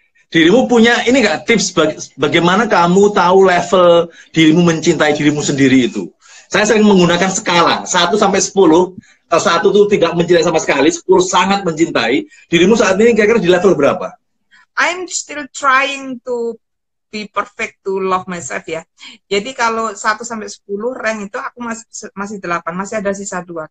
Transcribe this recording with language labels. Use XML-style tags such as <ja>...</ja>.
<id>Dirimu punya ini nggak tips bagaimana kamu tahu level dirimu mencintai dirimu sendiri itu? Saya sering menggunakan skala 1 sampai 10. Kalau 1 itu tidak mencintai sama sekali, 10 sangat mencintai. Dirimu saat ini kira-kira di level berapa?</id> <en>I'm still trying to be perfect to love myself ya.</en> <id>Jadi kalau 1 sampai 10 rank itu aku masih 8, masih ada sisa 2.</id>